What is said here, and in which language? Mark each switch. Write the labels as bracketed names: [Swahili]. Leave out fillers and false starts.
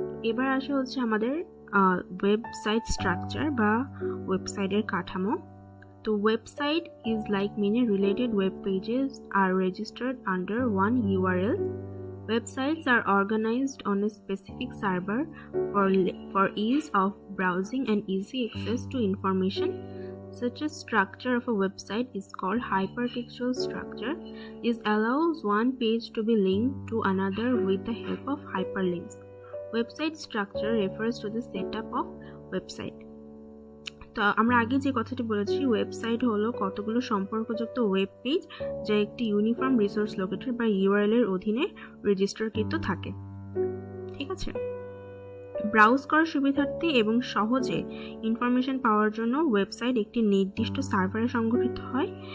[Bangla] এবার আসে হচ্ছে আমাদের ওয়েবসাইট স্ট্রাকচার বা ওয়েবসাইটের কাঠামো। [English] তো website is like many related web pages are registered under one URL. Websites are organized on a specific server for ease of browsing and easy access to information. Such a structure of a website is called hypertextual structure. This allows one page to be linked to another with the help of hyperlinks. Website structure refers to the setup of website. [Bangla] তো আমরা আগে যে কথাটি বলেছি, website হলো কতগুলো সম্পর্কযুক্ত web page যা একটি ইউনিফর্ম রিসোর্স লোকেটর বা ইউআরএল এর অধীনে রেজিস্টারকৃত থাকে। ঠিক আছে, ব্রাউজ করার সুবিধার্থে এবং সহজে ইনফরমেশন পাওয়ার জন্য ওয়েবসাইট একটি নির্দিষ্ট সার্ভারে সংগঠিত হয়।